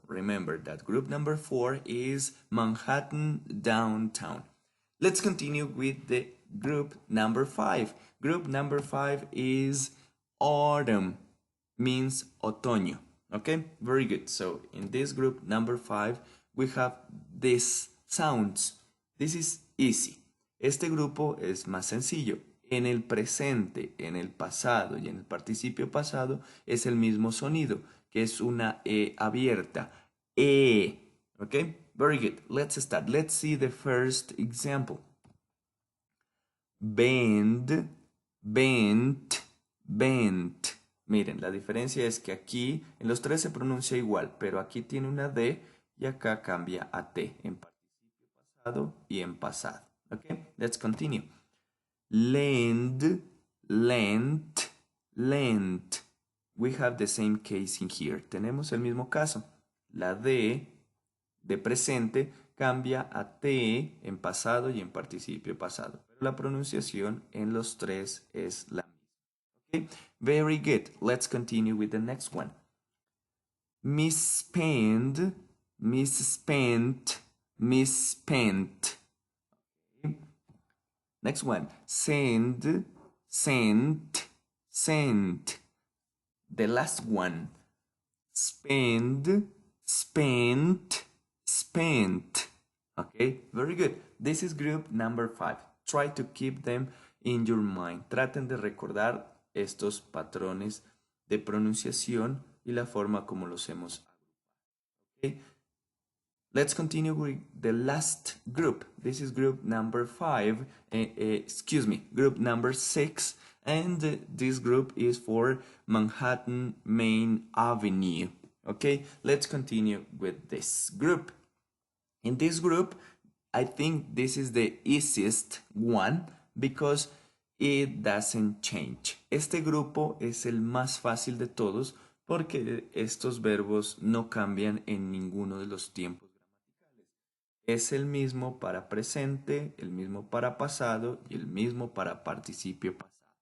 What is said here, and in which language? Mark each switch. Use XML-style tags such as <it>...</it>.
<en>Remember that group number 4 is Manhattan downtown. Let's continue with the group number 5. Group number 5 is autumn, means otoño. Okay, very good. So in this group number 5, we have these sounds. This is easy.</en> <es>Este grupo es más sencillo. En el presente, en el pasado y en el participio pasado es el mismo sonido, que es una E abierta.</es> <en>E. Okay, very good. Let's start. Let's see the first example. Bend, bent, bent.</en> <es>Miren, la diferencia es que aquí en los tres se pronuncia igual, pero aquí tiene una D y acá cambia a T en participio pasado y en pasado.</es> <en>Okay, let's continue. Lend, lent, lent. We have the same case in here.</en> <es>Tenemos el mismo caso. La D de presente cambia a T en pasado y en participio pasado. Pero la pronunciación en los tres es la misma.</es> <en>Okay? Very good. Let's continue with the next one. Misspent, misspent, misspent. Okay? Next one. Send, sent, sent. The last one. Spend, spent, spent. Okay, very good. This is group number 5. Try to keep them in your mind.</en> <es>Traten de recordar estos patrones de pronunciación y la forma como los hemos agrupado.</es> <en>Okay, let's continue with the last group. This is group number 5. Group number 6. And this group is for Manhattan Main Avenue. Okay, let's continue with this group. In this group, I think this is the easiest one because it doesn't change.</en> <es>Este grupo es el más fácil de todos porque estos verbos no cambian en ninguno de los tiempos gramaticales. Es el mismo para presente, el mismo para pasado y el mismo para participio pasado.</es>